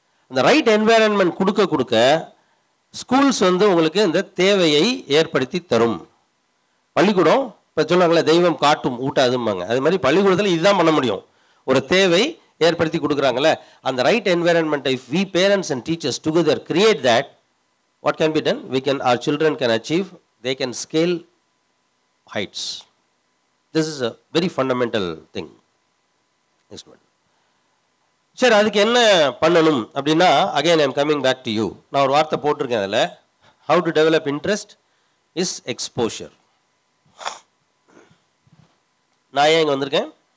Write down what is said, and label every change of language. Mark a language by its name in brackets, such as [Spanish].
[Tamil] அந்த right environment கொடுக்க schools உங்களுக்கு இந்த தேவையை ஏற்படுத்தி தரும். பள்ளிக்கூடம் இப்போ சொல்லுவாங்களே தெய்வம் காட்டும் ஊட்டாதும்பாங்க, அது மாதிரி பள்ளிக்கூடத்தில் இதுதான் பண்ண முடியும். ஒரு தேவை ஏற்படுத்தி கொடுக்குறாங்களே அந்த [English] Right environment if we parents and teachers together create that, what can be done? Our children can achieve, they can scale heights. This is a very fundamental thing. Next one. [Tamil] சரி, அதுக்கு என்ன பண்ணணும் அப்படின்னா [English] Again I'm coming back to you. [Tamil] நான் ஒரு வார்த்தை போட்டிருக்கேன் அதில். [English] How to develop interest is exposure. [Tamil] நான் ஏன் இங்கே வந்திருக்கேன்?